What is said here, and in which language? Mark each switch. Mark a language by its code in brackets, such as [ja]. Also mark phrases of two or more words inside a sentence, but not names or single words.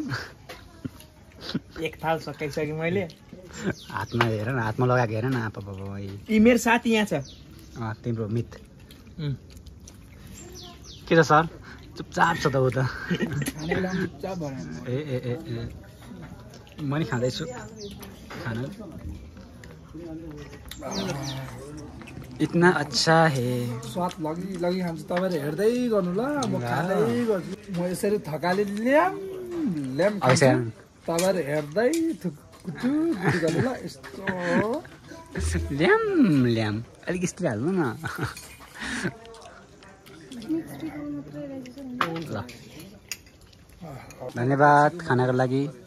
[ne] एक थाल सकाइसकेँ मैले हातमा हेर न हातमा लगाएको हेर न आपा यी मेरो साथी यहाँ छ तिम्रो मित के छ सर चुपचाप छ त ऊ त ए ए ए म नि खाँदैछु खाना [hi] इतना अच्छा है [ne] स्वाद लगी खान्छ तपाईँले हेर्दै गर्नु ल म खाँदै गर्छु म यसरी थकाली ल्याम तपाईँले हेर्दै थुकुचु गर्नु ल यस्तो ल्याम अलिक यस्तो हाल्नु न ल धन्यवाद खानाको लागि।